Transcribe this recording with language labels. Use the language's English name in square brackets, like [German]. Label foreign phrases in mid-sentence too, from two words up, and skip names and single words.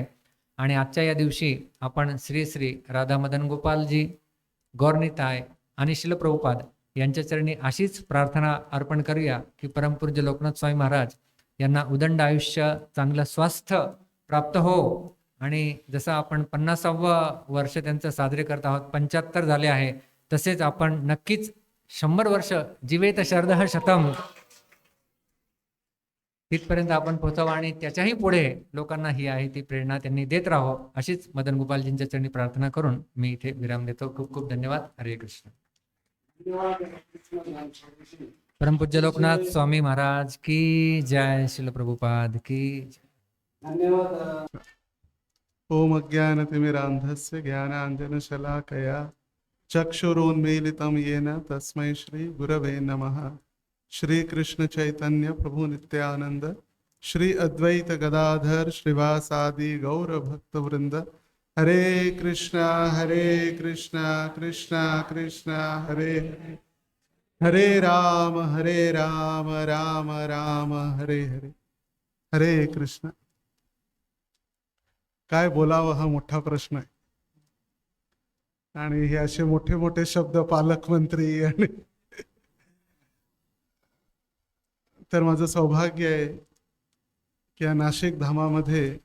[Marathi] आणि आजच्या या दिवशी आपण श्री श्री राधा मदन गोपालजी, गौरनिताय आणि शिल प्रभुपाद यांच्या चरणी अशीच प्रार्थना अर्पण करूया की परमपूज्य लोकनाथ स्वामी महाराज यांना उदंड आयुष्य, चांगलं स्वास्थ्य प्राप्त हो. आणि जसं आपण 50वा वर्ष त्यांचं साजरे करत आहोत, 75 झाले आहे, तसेच आपण नक्कीच 100 वर्ष [Sanskrit] जीवेत शरदः शतम [Marathi] तिथपर्यंत आपण पोहोचावं आणि त्याच्याही पुढे लोकांना ही आहे ती प्रेरणा त्यांनी देत राहावं, अशीच मदन गोपालजींच्या चरणी प्रार्थना करून मी इथे विराम देतो. खूप खूप धन्यवाद. हरे कृष्ण. परमपूज्य लोकनाथ स्वामी महाराज की जय. शिल प्रभुपाद की जय. धन्यवाद. [Sanskrit] ओम अज्ञानतिमिरान्धस्य ज्ञानाञ्जनशलाकया चक्षुरोन्मीलितं येन तस्मै श्री गुरवे नमः. श्री कृष्ण चैतन्य प्रभु नित्यानंद, श्री अद्वैत गदाधर श्रीवासादि गौर भक्तवृंद. हरे कृष्णा कृष्णा कृष्णा हरे हरे, हरे राम राम राम हरे हरे. [Marathi] हरे कृष्ण. काय बोलावं हा मोठा प्रश्न आहे. आणि हे असे मोठे मोठे शब्द पालकमंत्री आणि तर माझं सौभाग्य आहे की या नाशिक धामामध्ये